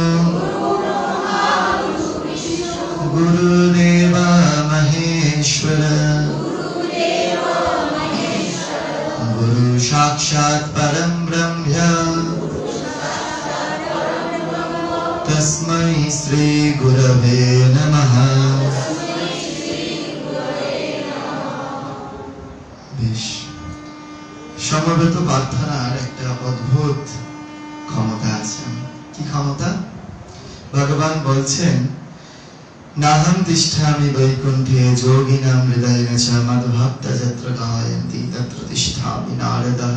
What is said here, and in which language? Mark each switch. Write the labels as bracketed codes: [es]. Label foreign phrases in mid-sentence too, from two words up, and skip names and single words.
[sa] गुरुदेव महेश्वर गुरु साक्षात् परं ब्रह्म तस्मै श्री गुरवे नमः। [bn] সমবেত প্রার্থনার একটা অদ্ভুত ক্ষমতা আছে। কি ক্ষমতা? ভগবান বলছেন [sa] নাহম তিষ্ঠামি বৈকুণ্ঠে যোগিনাম হৃদয়েন চ মদ্ভক্তা যত্র গায়ন্তি তত্র তিষ্ঠামি নারদঃ।